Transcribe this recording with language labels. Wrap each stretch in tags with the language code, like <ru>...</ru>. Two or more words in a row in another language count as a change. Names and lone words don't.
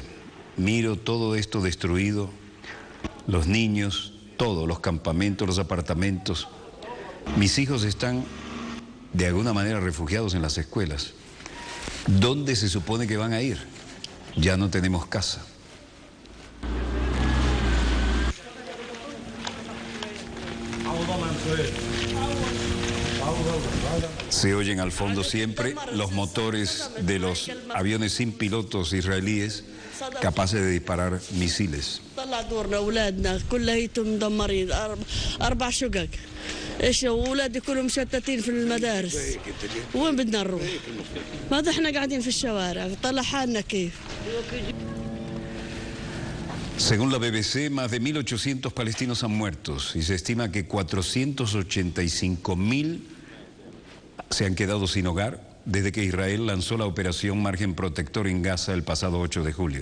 <es>Miro todo esto destruido, los niños, todo, los campamentos, los apartamentos. Mis hijos están de alguna manera refugiados en las escuelas. ¿Dónde se supone que van a ir? Ya no tenemos casa.</es> <ar>عوض الله من خير عوض الله</ar> <es>Se oyen al fondo siempre los motores de los aviones sin pilotos israelíes capaces de disparar misiles.</es> <ar>طلع دورنا اولادنا كلهم مدمرين 4 شقق. ايش اولادي كلهم مشتتين في المدارس. وين بدنا نروح؟ ماذا احنا قاعدين في الشوارع، طلع حالنا كيف.</ar> <es>Según la BBC, más de 1.800 palestinos han muerto y se estima que 485.000 se han quedado sin hogar desde que Israel lanzó la operación Margen Protector en Gaza el pasado 8 de julio.</es>